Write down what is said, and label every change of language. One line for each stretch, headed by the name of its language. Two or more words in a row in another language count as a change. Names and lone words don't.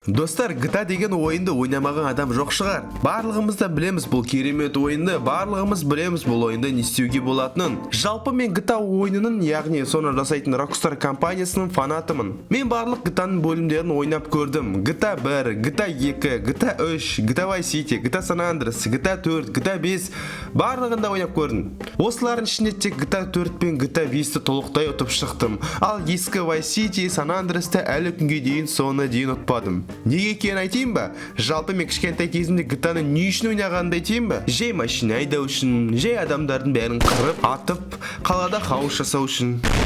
Kazakh: Достар, GTA деген ойынды ойнамаған адам жоқ шығар. Барлығымыз да білеміз бұл керемет ойынды, барлығымыз білеміз бұл ойынды не істеуге болатынын. Жалпы мен GTA ойынының, яғни соны жасайтын Rockstar компаниясының фанатымын. Мен барлық GTA-ның бөлімдерін ойнап көрдім. GTA 1, GTA 2, GTA 3, GTA Vice City, GTA San Andreas, GTA 4, GTA 5 барлығын да ойнап көрдім. Осылардың ішінде тек GTA 4 пен GTA 5-ті толықтай ұтып шықтым. Ал ескі Vice City, San Andreas-ты әлі күнге дейін соңына дейін ұтпадым. Неге екенін айтайын ба? Жалпы мен кішкентай кезімде GTA-ны не үшін ойнағанымды айтайын ба? Жай машина айдау үшін, жай адамдардың бәрін қырып, атып, қалада хаос жасау үшін.